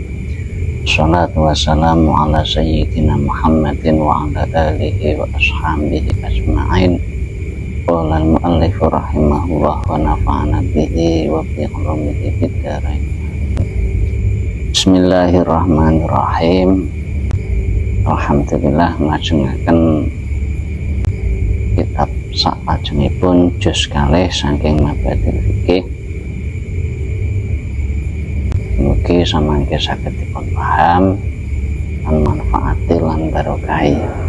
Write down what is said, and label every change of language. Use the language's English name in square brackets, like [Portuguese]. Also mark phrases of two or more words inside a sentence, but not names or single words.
[Arabic] صلاة والسلام على سيدنا محمد وعلى آله وأصحابه أجمعين. قال المؤلف رحمه الله ونفعنا به وبعلومه في الدارين. بسم الله الرحمن الرحيم. [Javanese] Alhamdulillah nglajengaken kitab salajengipun juz kalih saking Mabadil Fikih. Mugi samangke saged dipun paham lan manfaati lan barokahi.